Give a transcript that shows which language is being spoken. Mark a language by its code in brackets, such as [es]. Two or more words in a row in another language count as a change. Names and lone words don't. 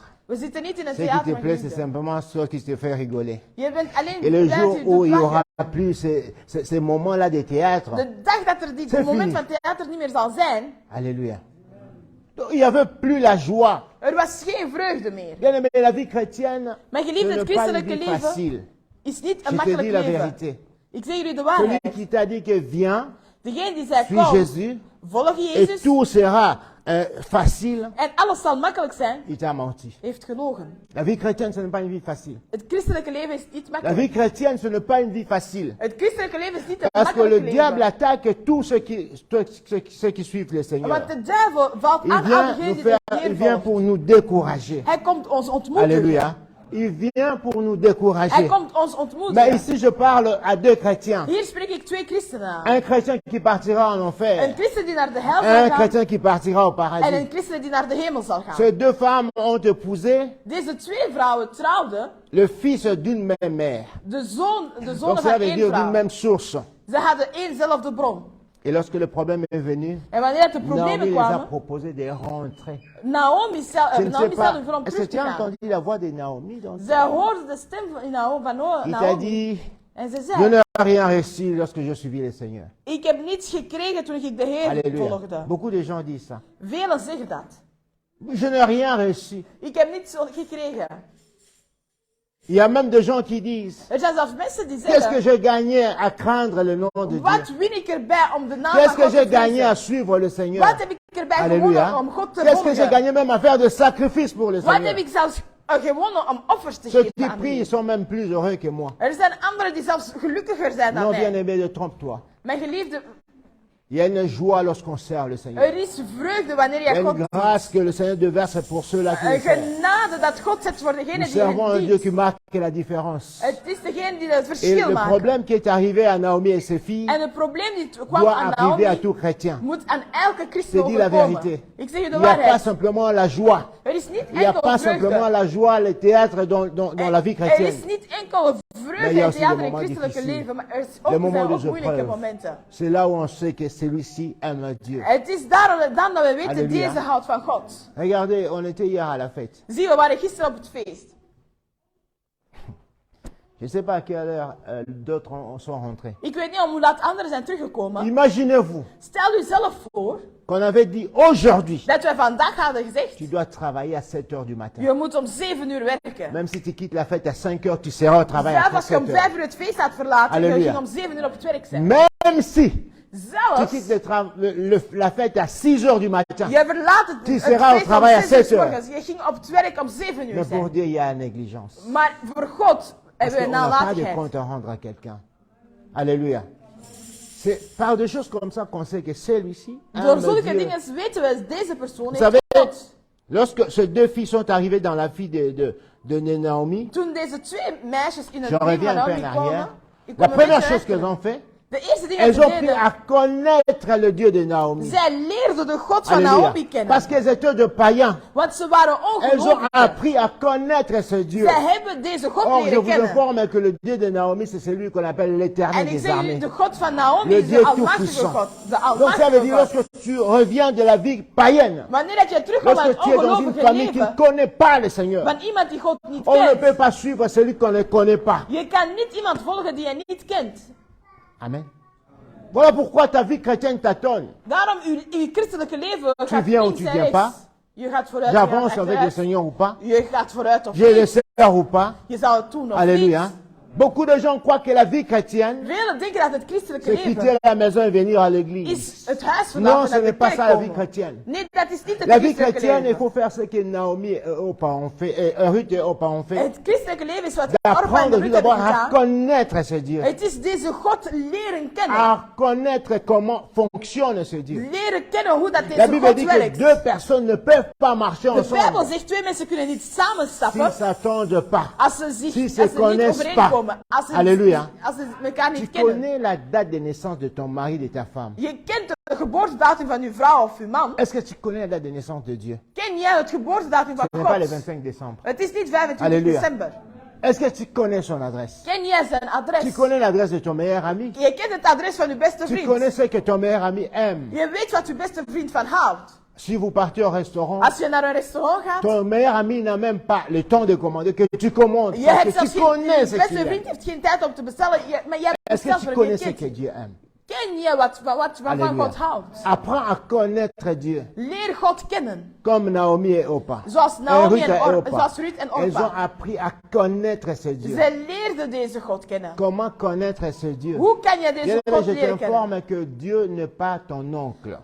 [nl] We zitten niet in een [fr] Ce qui [nl] theater, [fr] te [nl] mijn [fr] plaît, c'est [nl] geliefde. [fr] simplement ce qui te fait rigoler. [nl] Je bent alleen [fr] Et le [nl] blij [fr] jour [nl] dat je [fr] où [nl] doet [fr] il n'y aura [nl] lachen. [fr] plus ces moments-là de théâtre, [nl] De dag dat er dit [fr] C'est [nl] moment [fr] fini. [nl] van theater niet meer zal zijn, [fr] alléluia. Donc, il n'y avait plus la joie. [nl] er was geen vreugde meer. [fr] Bien aimé, la vie chrétienne, [nl] Mijn [fr] ce [nl] geliefde, [fr] n'est [nl] het [fr] pas une [nl] christelijke [fr] vie [nl] leven [fr] facile. [nl] is niet [fr] Je [nl] een [fr] te [nl] makkelijk [fr] dis la [nl] leven. [fr] vérité. [nl] Ik zeg jullie de [fr] Celui [nl] waarheid. [fr] qui t'a dit que viens, [nl] Degene die zei, [fr] suis [nl] kom, [fr] Jésus, [nl] volg [fr] et [nl] Jezus, [fr] tout sera facile, [nl] en alles zal makkelijk zijn, [fr] il t'a menti. [nl] heeft gelogen. [fr] La vie chrétienne, ce n'est pas une vie facile. [nl] Het christelijke leven is niet [fr] La vie [nl] makkelijk. [fr] chrétienne, ce n'est pas une vie facile. [nl] Het christelijke leven is niet een [fr] Parce que le [nl] makkelijk [fr] diable [nl] leven. [fr] attaque tous ceux qui suivent le Seigneur. [nl] Want de duivel valt [fr] Il [nl] aan [fr] vient, [nl] degenen [fr] nous [nl] die [fr] faire, [nl] de [fr] il [nl] Heer [fr] vient [nl] volgen. [fr] pour nous décourager. [nl] Hij komt ons ontmoedigen. [fr] Alléluia. Il vient pour nous [nl] Hij [fr] décourager. [nl] komt ons [fr] Mais [nl] ontmoedigen. [fr] ici, je parle à deux chrétiens. [nl] Hier spreek ik twee christenen aan. [fr] Un chrétien qui partira en [nl] Een [fr] enfer. [nl] christen die naar de hel [fr] Un [nl] zal gaan [fr] chrétien qui partira au [nl] en [fr] paradis. [nl] een christen die naar de hemel zal gaan. [fr] Ces deux femmes ont épousé [nl] Deze twee vrouwen trouwden [fr] le fils d'une même mère. [nl] de [fr] Donc [nl] zonen [fr] ça [nl] van [fr] veut [nl] één [fr] dire d'une [nl] vrouw. [fr] même source. [nl] Ze hadden éénzelfde bron. [fr] Et lorsque le problème est venu, [nl] En wanneer de [fr] Naomi [nl] problemen [fr] les a [nl] kwamen, [fr] proposé de rentrer. [nl] Naomi [fr] Je [nl] stelde [fr] ne sais pas, [nl] voor om [fr] est-ce que [nl] terug te [fr] tu as [nl] gaan. [fr] entendu la voix de Naomi dans [nl] Zij hoorde de stem van [fr] Il t'a [nl] Naomi. [fr] dit, [nl] En ze [fr] je [nl] zei, [fr] n'ai rien reçu lorsque je suivis le Seigneur. [nl] ik heb niets gekregen toen ik de Heer [fr] Alléluia. [nl] volgde. [fr] Beaucoup de gens disent ça. [nl] Velen zeggen dat. [fr] Je n'ai rien reçu. [nl] Ik heb niets gekregen. [fr] Il y a même des gens qui disent, [nl] Er zijn zelfs mensen die [fr] qu'est-ce que [nl] zeggen, [fr] j'ai gagné à craindre le nom de Dieu? [nl] wat win ik erbij om de naam [fr] Qu'est-ce [nl] van [fr] que [nl] God [fr] j'ai [nl] te [fr] gagné à [nl] vrezen? [fr] suivre le Seigneur? [nl] Wat heb ik erbij [fr] Alléluia. [nl] gewonnen om God te [fr] Qu'est-ce que j'ai [nl] volgen? [fr] gagné même à faire de sacrifices pour le [nl] Wat [fr] Seigneur? [nl] heb ik zelfs gewonnen om offers te [fr] Ceux [nl] geven [fr] qui [nl] aan de [fr] prient [nl] Heer? [fr] sont même plus heureux que moi. [nl] Er zijn anderen die zelfs gelukkiger zijn dan [fr] Non, [nl] mij. [fr] bien-aimé, ne trompe-toi. [nl] Mijn geliefde, [fr] Il y a une joie lorsqu'on sert le Seigneur. [nl] er is vreugde wanneer [fr] Il y a [nl] je God [fr] une grâce que le Seigneur déverse pour ceux-là qui le [nl] een [fr] servent. [nl] genade dat God zet voor degene [fr] Nous [nl] die [fr] servons un [nl] hem [fr] Dieu [nl] dient. [fr] qui marque la différence. [nl] Het is degene die het [fr] Et [nl] verschil [fr] le [nl] maakt. [fr] problème qui est arrivé à Naomi et ses filles [nl] En het probleem die kwam [fr] doit [nl] aan [fr] arriver à [nl] Naomi, [fr] tout chrétien. [nl] moet aan elke [fr] Je [nl] christen [fr] te dis la [nl] overkomen. [fr] vérité. [nl] Ik zeg je de [fr] Il n'y a pas [nl] waarheid. [fr] simplement la joie. [nl] Er is niet [fr] Il n'y a [nl] enkel [fr] pas simplement [nl] vreugde. [fr] la joie, le théâtre dans la vie [nl] Er is [fr] chrétienne. [nl] niet enkel Maar vreugde [fr] il y a [nl] in [fr] aussi [nl] theater [fr] des [nl] en [fr] moments [nl] christelijke [fr] difficiles. [nl] leven, maar er [fr] Les [nl] zijn [fr] moments [nl] ook [fr] de [nl] moeilijke [fr] épreuve. [nl] momenten. [fr] C'est là où on sait que celui-ci aime Dieu. [nl] Het is dan dat we weten, Halleluja. deze houdt van God. [fr] Regardez, on était hier à la fête. [nl] Zie, we waren gisteren op het feest. [fr] Je ne sais pas à quelle heure d'autres sont rentrés. [nl] Ik weet niet om hoe laat anderen zijn teruggekomen. [fr] Imaginez-vous [nl] Stel u zelf voor [fr] qu'on avait dit aujourd'hui, [nl] dat wij vandaag hadden gezegd, [fr] tu dois travailler à 7 heures du matin. [nl] je moet om 7 uur werken. [fr] Même si tu quittes la fête à 5 heures, tu seras au travail [nl] Zelfs [fr] à [nl] als je om [fr] 7 [nl] 5 [fr] heures. [nl] uur het feest had verlaten, je Halleluja. ging om 7 uur op het werk zijn. [fr] Même si tu [nl] Zelfs, [fr] quittes la fête à 6 heures du matin. [nl] je verlaat het [fr] Tu [nl] feest [fr] seras au [nl] om [fr] travail à [nl] 6 uur [fr] 7 heures. [nl] morgens. Je ging op het werk om 7 uur [fr] Mais pour [nl] zijn. [fr] Dieu, il y a une négligence. [nl] Maar voor God [fr] Parce [nl] hebben we [fr] qu'on n'a pas de [nl] nalatigheid. [fr] compte à rendre à quelqu'un. Alléluia. C'est par des choses comme ça qu'on sait que celui-ci [nl] Door [fr] aime [nl] zulke [fr] Dieu. [nl] dingen weten we, deze persoon [fr] Vous [nl] heeft [fr] savez, [nl] God. [fr] lorsque ces deux filles sont arrivées dans la vie de Naomi, [nl] Toen deze twee meisjes in het [fr] j'en [nl] leven [fr] reviens [nl] van [fr] un peu en [nl] Naomi [fr] arrière, [nl] kwamen, Ik [fr] La [nl] kom een [fr] première [nl] beetje [fr] chose qu'elles [nl] uit. [fr] ont fait, [nl] De eerste ding dat [fr] elles [nl] ze [fr] ont appris [nl] deden, [fr] à connaître le Dieu de Naomi. [nl] zij leerden de God van [fr] Alléluia. [nl] Naomi kennen. [fr] Parce qu'elles étaient de païens. [nl] Want ze waren [fr] Elles ont [nl] ongelovigen. [fr] appris à connaître ce Dieu. [nl] Zij hebben deze God [fr] Or, je [nl] leren [fr] vous [nl] kennen. [fr] informe que le Dieu de Naomi, c'est celui qu'on appelle l'Éternel [nl] En ik [fr] des [nl] zeg u, [fr] armées. [nl] de God van Naomi [fr] Le [nl] is [fr] Dieu [nl] de almachtige [fr] tout-puissant. [nl] God. De [fr] Donc ça veut [nl] almachtige [fr] dire, [nl] God. [fr] lorsque tu reviens de la vie païenne, [nl] Wanneer dat je terugkomt uit [fr] lorsque [nl] het [fr] tu es dans une [nl] ongelovige [fr] famille qui ne [nl] leven, [fr] connaît pas le Seigneur, [nl] van iemand die God niet [fr] on ne [nl] kent. [fr] peut pas suivre celui qu'on ne connaît pas. [nl] Je kan niet iemand volgen die je niet kent. [fr] Amen. Voilà pourquoi ta vie chrétienne tâtonne. [nl] Daarom, uw christelijke leven gaat [fr] viens ou [nl] links [fr] tu [nl] en [fr] viens [nl] rechts. [fr] pas. [nl] Je gaat vooruit, je gaat [fr] J'avance avec le [nl] achteruit. [fr] Seigneur ou pas. [nl] Je gaat vooruit of [fr] J'ai le [nl] niet. [fr] Seigneur ou pas. [nl] Je zou het doen of [fr] Alléluia. [nl] niet. [fr] Beaucoup de gens croient que la vie chrétienne, [nl] Velen denken dat het christelijke [fr] c'est quitter [nl] leven [fr] la maison et venir à l'église. [nl] is het huis [fr] Non, [nl] verlaten [fr] ce [nl] en naar [fr] n'est [nl] de [fr] pas [nl] kerk [fr] ça la vie [nl] komen. [fr] chrétienne. [nl] Nee, dat is niet het [fr] La vie [nl] christelijke [fr] chrétienne, il [nl] leven. [fr] faut faire ce que Naomi et Opa ont fait, et Ruth et Opa ont fait. [nl] Het christelijke leven is wat Orpa en [fr] D'apprendre tout [nl] Ruth hebben [fr] d'abord à [nl] gedaan. [fr] connaître ce Dieu. [nl] Het is deze God leren kennen. [fr] À connaître comment fonctionne ce Dieu. [nl] Leren kennen hoe dat [fr] La [nl] deze [fr] Bible [nl] God [fr] dit que [nl] werkt. [fr] deux personnes ne peuvent pas marcher [nl] De Bijbel [fr] ensemble [nl] zegt twee mensen kunnen niet samen [fr] s'ils [nl] stappen [fr] ne s'attendent pas. [nl] als ze zich [fr] Si [nl] als [fr] se [nl] ze niet [fr] connaissent [nl] overeenkomen. [fr] pas. [nl] Als ze, [fr] Alléluia. [nl] als ze elkaar [fr] Tu [nl] niet kennen. [fr] connais la date de naissance de ton mari, de ta femme. [nl] Je kent de geboortedatum van uw vrouw of uw man. [fr] Est-ce que tu connais la date de naissance de Dieu? [nl] Ken jij het geboortedatum van [fr] Ce n'est pas le [nl] God? [fr] 25 décembre. [nl] Het is niet 25 [fr] Alléluia. [nl] december. [fr] Est-ce que tu connais son adresse? [nl] Ken jij zijn [fr] Tu [nl] adres? [fr] connais l'adresse de ton meilleur ami? [nl] Je kent het adres van uw beste [fr] Tu [nl] vriend. [fr] connais ce que ton meilleur ami aime? [nl] Je weet wat uw beste vriend van houdt. [fr] Si vous partez au restaurant, [nl] Als je naar een restaurant gaat, [fr] ton meilleur ami n'a même pas le temps de commander, que tu commandes. [nl] je [fr] Parce [nl] hebt [fr] que [nl] zelfs [fr] tu [nl] geen, [fr] connais [nl] je [fr] ce [nl] beste [fr] qu'il [nl] vriend [fr] aime. [nl] heeft geen tijd om te bestellen, maar jij [fr] Est-ce que [nl] bestelt [fr] tu [nl] voor [fr] connais [nl] hem. [fr] ce que Dieu aime? [nl] Ken je waarvan [fr] Alléluia. [nl] God houdt? [fr] Apprends à connaître Dieu. [nl] Leer God kennen. [fr] Comme Naomi et Opa. [nl] Zoals Naomi [fr] Ruth [nl] en [fr] et Opa. [nl] zoals Ruth en [fr] Elles ont [nl] Orpa. [fr] appris à connaître ce Dieu. [nl] Zij leerden deze God kennen. [fr] Comment connaître ce Dieu? [nl] Hoe kan je deze [fr] Bien-aimé, [nl] God [fr] je [nl] leren kennen? [fr] t'informe que Dieu n'est pas ton oncle.